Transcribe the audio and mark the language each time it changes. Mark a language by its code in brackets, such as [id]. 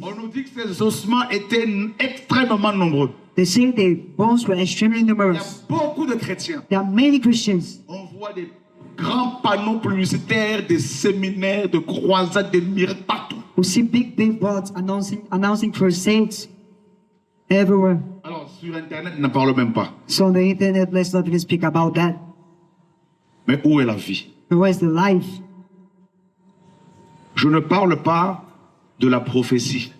[fr] On nous dit que ces ossements étaient extrêmement nombreux. [en] They say the bones were extremely [fr] Il y a [en] numerous. [fr] beaucoup de chrétiens. [en] There are many Christians. [fr] On voit des grands panneaux publicitaires, des séminaires, de croisades, des miracles partout. [en] We see big billboards announcing crusades everywhere. [fr] Alors, sur Internet, ne parle même pas. [en] So on the internet, let's not even speak about that. [fr] Mais où est la vie? [en] But where's the life? [fr] Je ne parle pas de la prophétie.